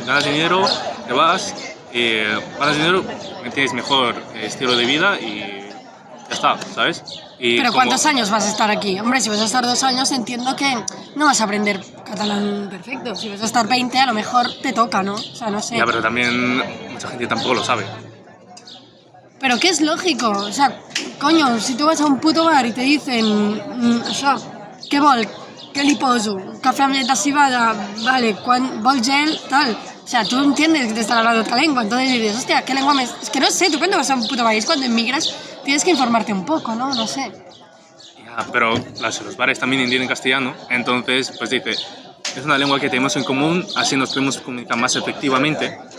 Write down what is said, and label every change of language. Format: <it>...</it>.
<es>Ganas dinero, te vas, ganas dinero, tienes mejor estilo de vida y ya está, ¿sabes? Pero ¿cuántos años vas a estar aquí? Hombre, si vas a estar 2 años entiendo que no vas a aprender catalán perfecto. Si vas a estar 20 a lo mejor te toca, ¿no? O sea, no sé. Ya, pero también mucha gente tampoco lo sabe. Pero que es lógico, o sea, coño, si tú vas a un puto bar y te dicen</es> <ca>això, què vol, què li poso, café amb llet de cibada, vale, vol gel,</ca> <es>tal. O sea, tú entiendes que te están hablando otra lengua, entonces dices, hostia, ¿qué lengua me...? Es que no sé, tú cuando vas a un puto país, cuando emigras, tienes que informarte un poco, ¿no? No sé. Ya, pero los bares también entienden castellano, entonces, pues dice, es una lengua que tenemos en común, así nos podemos comunicar más efectivamente.</es>